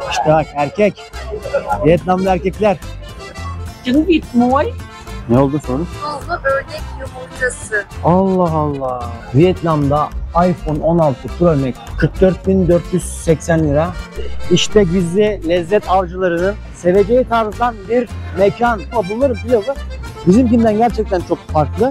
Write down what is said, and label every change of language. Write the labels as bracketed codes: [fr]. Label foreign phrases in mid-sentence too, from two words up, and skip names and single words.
[tr] İşte bak erkek. Vietnamlı erkekler. [vi] Trứng vịt muối. [tr] Ne oldu sonra? Tuzlu ördek yumurtası. Allah Allah. Vietnam'da iPhone 16 Pro Max 44.480 lira. İşte gizli lezzet avcılarının seveceği tarzdan bir mekan. Ama bunların pilavı bizimkinden gerçekten çok farklı.